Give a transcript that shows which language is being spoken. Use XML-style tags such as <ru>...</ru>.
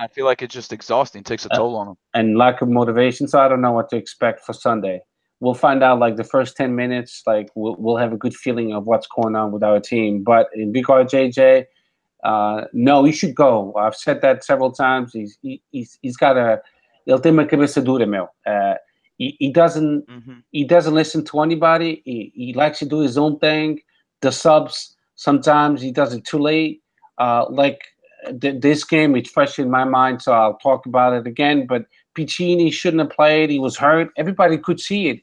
<en>I feel like it's just exhausting. It takes a toll on them. And lack of motivation. So I don't know what to expect for Sunday. We'll find out like the first 10 minutes, like we'll have a good feeling of what's going on with our team. But in regard to JJ, no, he should go. I've said that several times. He's got</en> <pt>ele tem uma cabeça dura, meu.</pt> <en>He doesn't listen to anybody. He likes to do his own thing. The subs, sometimes he does it too late. This game, it's fresh in my mind, so I'll talk about it again. But Piccini shouldn't have played. He was hurt. Everybody could see it.</en>